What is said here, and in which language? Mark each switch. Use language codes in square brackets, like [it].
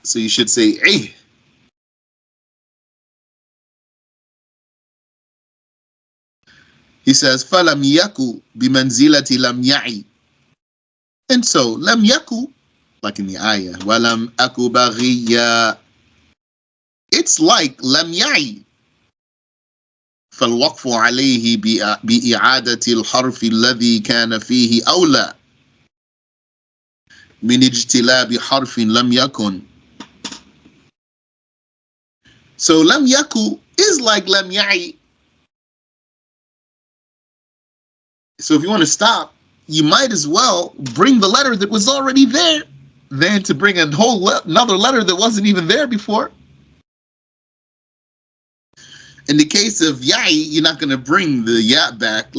[en] So you should say He says, [ar] فَلَمْ يَكُ بِمَنْزِلَةِ لَمْ يَعِي. [en] And so, [ar] لَمْ يَكُ, [en] like in the ayah, [ar] وَلَمْ أَكُ بَغِيًّا. [en] It's like [ar] لَمْ يَعِي. فالوقف عليه بإعادة الحرف الذي كان فيه أولى من اجتلاب حرف لم يكن. [en] So [ar] لم يكن [en] is like [ar] لم يعي. [en] So if you want to stop, you might as well bring the letter that was already there than to bring a whole another letter that wasn't even there before. In the case of ya'i, you're not going to bring the ya back.